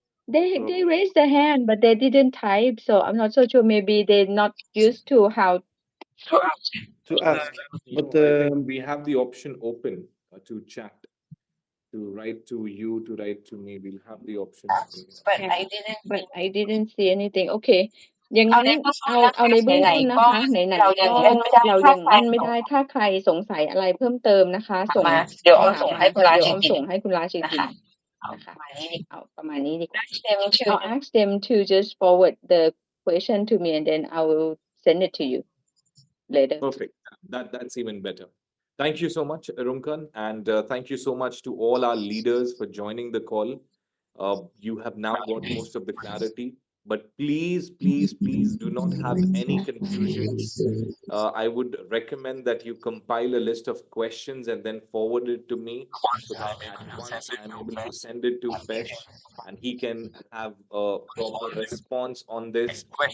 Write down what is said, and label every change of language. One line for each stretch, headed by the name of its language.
English: They raised their hand, but they didn't type, so I'm not so sure. Maybe they're not used to how To ask. But I think we have the option open to chat, to write to you, to write to me. We'll have the option. but I didn't see anything. Okay.
Thai: อย่างนั้นเอาในเบื้องต้นนะคะไหนๆก็เรายังเล่นไม่ได้ถ้าใครสงสัยอะไรเพิ่มเติมนะคะส่งเดี๋ยวส่งให้คุณราชอีกทีนะคะเอาประมาณนี้ดีกว่า
English: I'll ask them to just forward the question to me and then I will send it to you later. Perfect. That's even better. Thank you so much, Rumkan, and thank you so much to all our leaders for joining the call. You have now got most of the clarity, but please do not have any confusions. I would recommend that you compile a list of questions and then forward it to me so that at once I'm able to send it to Pesh and he can have a proper response on this.